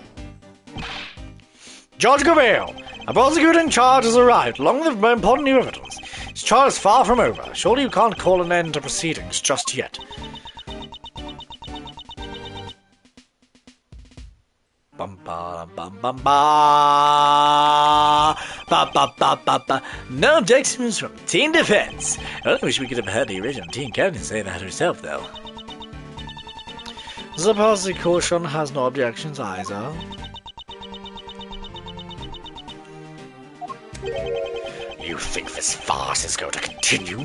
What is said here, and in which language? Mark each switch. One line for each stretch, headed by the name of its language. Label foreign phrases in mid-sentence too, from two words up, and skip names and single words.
English: Judge Gavale, a prosecuting charge has arrived, along with important new evidence. His trial is far from over. Surely you can't call an end to proceedings just yet. Bum ba bum bum ba ba ba ba ba ba. No objections from Team Defense. I only wish we could have heard the original Team Captain say that herself, though. The prosecution has no objections either. You think this farce is going to continue?